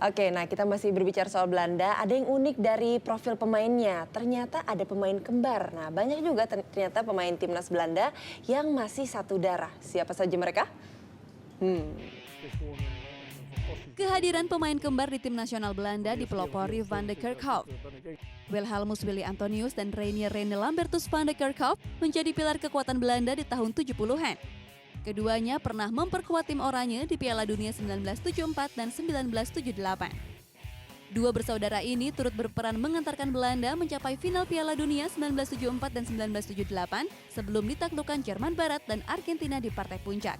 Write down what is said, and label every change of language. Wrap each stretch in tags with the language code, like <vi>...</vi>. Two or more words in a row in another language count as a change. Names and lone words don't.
<id>Oke, nah kita masih berbicara soal Belanda. Ada yang unik dari profil pemainnya. Ternyata ada pemain kembar. Nah, banyak juga ternyata pemain timnas Belanda yang masih satu darah. Siapa saja mereka? Kehadiran pemain kembar di tim nasional Belanda dipelopori Van de Kerkhoff. Wilhelmus Willy Antonius dan Reinier Rene Lambertus van de Kerkhoff menjadi pilar kekuatan Belanda di tahun 70-an. Keduanya pernah memperkuat tim Oranje di Piala Dunia 1974 dan 1978. Dua bersaudara ini turut berperan mengantarkan Belanda mencapai final Piala Dunia 1974 dan 1978 sebelum ditaklukkan Jerman Barat dan Argentina di partai puncak.</id>